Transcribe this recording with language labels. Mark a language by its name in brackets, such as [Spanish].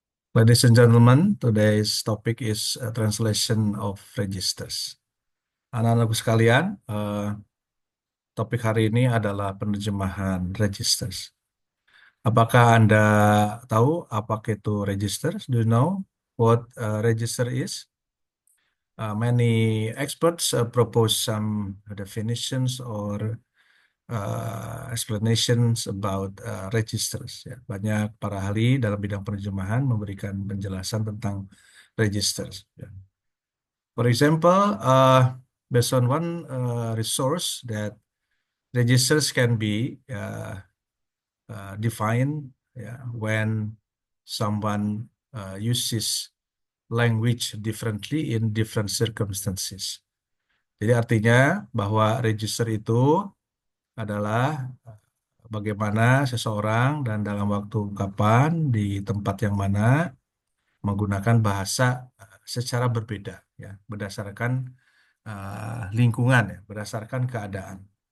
[English] Ladies and gentlemen, today's topic is translation of registers. [Indonesian] Anak-anakku sekalian, topik hari ini adalah penerjemahan registers. Apakah Anda tahu apa itu registers? [English] Do you know what register is? Many experts propose some definitions or explanations about registers. Ya. [Indonesian] Banyak para ahli dalam bidang penerjemahan memberikan penjelasan tentang registers. Ya. [English] For example, based on one resource that registers can be defined when someone uses language differently in different circumstances. [Indonesian] Jadi artinya bahwa register itu adalah bagaimana seseorang dan dalam waktu kapan di tempat yang mana menggunakan bahasa secara berbeda ya berdasarkan lingkungan ya berdasarkan keadaan.